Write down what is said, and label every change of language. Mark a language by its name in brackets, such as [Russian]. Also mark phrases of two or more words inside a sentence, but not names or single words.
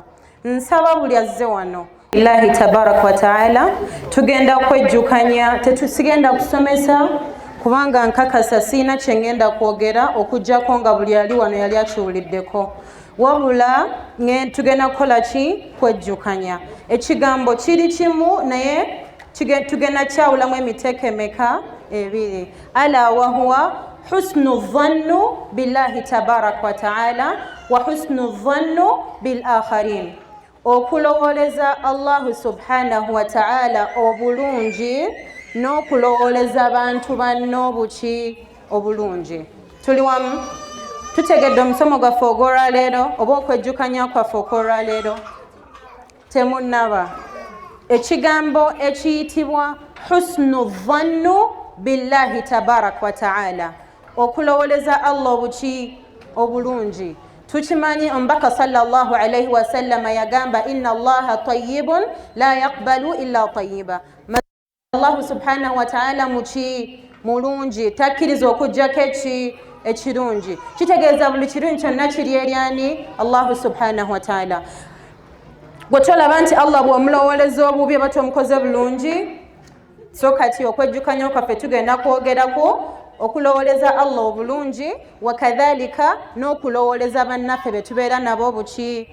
[Ganda] Nsaba buli azze wano [Arabic] الله تبارك وتعالى [Ganda] tugenda kwejjukanya, tetusigenda kusomesa kubanga nkakasa siina kye ngenda kwogera okuggyako nga buli ali wano yali akiwuliddeko, wabula tugenda kukola ki? Kwejjukanya. Ekigambo kiri kimu naye tugenda kyawulamu emiteeko emeka? Ebiri. [Arabic] ألا وهو حسن الظن بالله تبارك وتعالى وحسن الظن بالآخرين. [Ganda] Okulowooleza [Arabic] الله سبحانه وتعالى [Ganda] obulungi n'okulowooleza abantu banno obuki? Obulungi. Tuli wamu? Tutegedde omusomo gwaffe ogw'olwaleero oba okwejjukanya kwaffe okw'olwaleero? Temunnaba. Ekigambo ekiyitibwa [Arabic] حسن الظن بالله تبارك وتعالى, [Ganda] okulowooleza Allah obuki? Obulungi. Tukimanyi omubaka [Arabic] صلى الله عليه وسلم [Ganda] yagamba, [Arabic] إن الله طيب لا يقبل إلا طيبا. الله سبحانه وتعالى [Ganda] muki? Mulungi, takkiriza okuggyako ekirungi. Kitegeeza buli kirungi kyonna kiri eri ani? [Arabic] الله سبحانه وتعالى. [Ganda] Bwe tolaba nti Allah bw'omulowooleza obubi oba tomukoze bulungi, so kati okwejjukanya kwaffe tugenda kwogerako okulowooleza Allah obulungi, wakadhalika n'okulowooleza bannaffe be tubeera nabo buki?